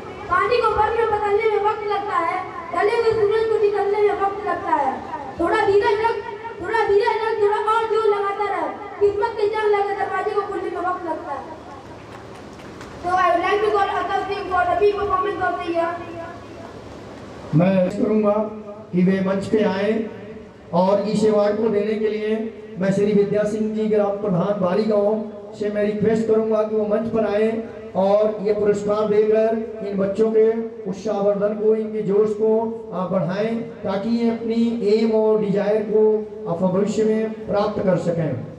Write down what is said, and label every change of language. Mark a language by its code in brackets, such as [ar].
[hi] पानी को बर्फ में बदलने में वक्त लगता है, ढले हुए सूरज को निकलने में वक्त लगता है। थोड़ा धीरज रख, थोड़ा और जोर लगाता रह। किस्मत की जंग लगे दरवाजे को खोलने में वक्त लगता है। [en] So I would like to call Atal Singh for the big performance of the year. [hi] मैं करूंगा कि वे मंच पे आए और इस अवार्ड को देने के लिए मैं श्री विद्या सिंह जी ग्राम प्रधान बारी गाँव से मैं रिक्वेस्ट करूंगा कि वो मंच पर आए और ये पुरस्कार देकर इन बच्चों के उत्साहवर्धन को, इनके जोश को बढ़ाएं ताकि ये अपनी एम और डिजायर को भविष्य में प्राप्त कर सकें।